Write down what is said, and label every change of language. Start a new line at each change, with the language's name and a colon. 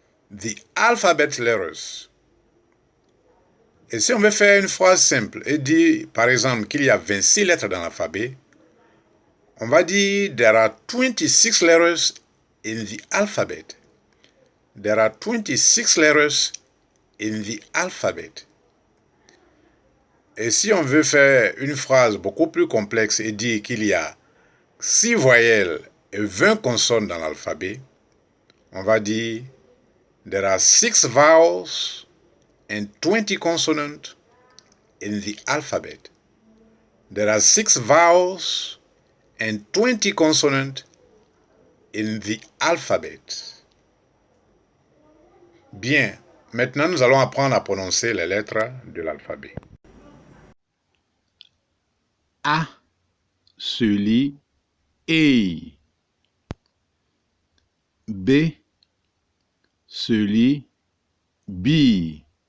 English: The alphabet letters.
French: Et si on veut faire une phrase simple et dire, par exemple, qu'il y a 26 lettres dans l'alphabet, on va dire
English: there are 26 letters in the alphabet. There are 26 letters in the alphabet.
French: Et si on veut faire une phrase beaucoup plus complexe et dire qu'il y a 6 voyelles et 20 consonnes dans l'alphabet, on va dire
English: there are 6 vowels and 20 consonants in the alphabet. There are 6 vowels and 20 consonants in the alphabet.
French: Bien, maintenant nous allons apprendre à prononcer les lettres de l'alphabet. A se lit E. B se lit B.